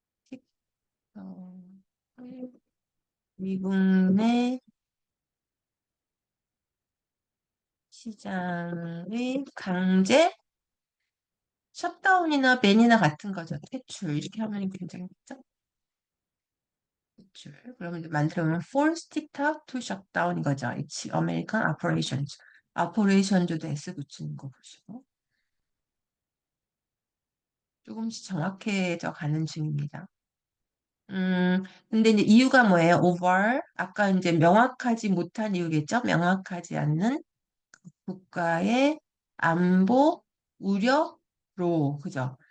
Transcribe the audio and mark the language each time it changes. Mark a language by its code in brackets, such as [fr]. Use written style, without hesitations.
[ko] 틱, 어, 미국 내 시장의 강제 셧다운이나 밴이나 같은 거죠. 퇴출 이렇게 하면 굉장히 죠 퇴출. 그러면 이제 만들어보면 [en] force TikTok to shut down [ko] 이거죠. [en] It's American operations. [ko] 오퍼레이션즈도 S 붙이는 거 보시고 조금씩 정확해져 가는 중입니다. 근데 이제 이유가 뭐예요? [en] over. [ko] 아까 이제 명확하지 못한 이유겠죠? 명확하지 않는 국가의 안보 우려로, 그죠?